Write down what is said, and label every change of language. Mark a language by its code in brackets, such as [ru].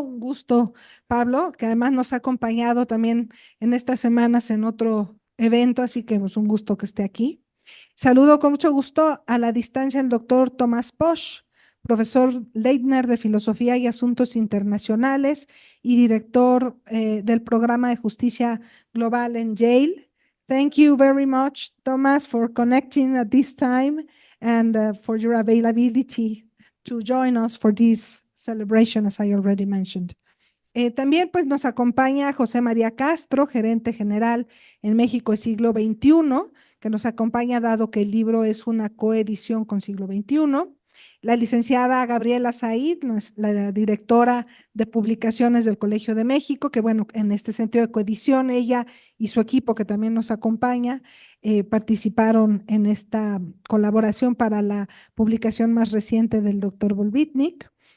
[es] Un gusto, Pablo, que además nos ha acompañado también en estas semanas en otro evento, así que es un gusto que esté aquí. Saludo con mucho gusto a la distancia el doctor Tomás Posch, profesor Leitner de Filosofía y Asuntos Internacionales y director del programa de Justicia Global en Yale. [en] Thank you very much, Thomas, for connecting at this time and for your availability to join us for this celebration, as I already mentioned. [es] También pues nos acompaña José María Castro, gerente general en México Siglo XXI, que nos acompaña dado que el libro es una coedición con Siglo XXI. La licenciada Gabriela Said, la directora de publicaciones del Colegio de México, que bueno, en este sentido de coedición, ella y su equipo que también nos acompaña, participaron en esta colaboración para la publicación más reciente del doctor Volvitnik.